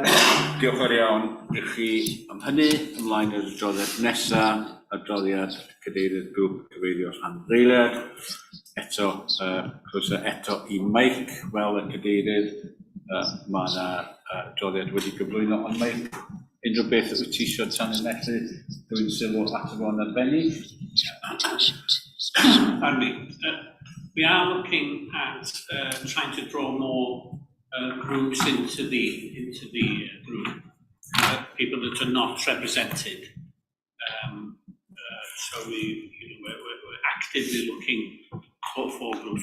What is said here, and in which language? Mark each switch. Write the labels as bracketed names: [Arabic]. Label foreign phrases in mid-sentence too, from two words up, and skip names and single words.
[Welsh] Diolch yn iawn I chi am hynny. Ymlaen i'r adroddiad nesaf, adroddiad cadeirydd grŵp cyfeirio Rhandreiler. Eto, croeso eto I Meic fel y cadeirydd. Mae yna adroddiad wedi gyflwyno ond Meic. Unrhyw beth wyt ti eisiau tanlinellu dwi'n sylw ato fo'n arbennig? [English] Pardon me. We are looking at trying to draw more groups into the group, people that are not represented. So we're actively looking for groups.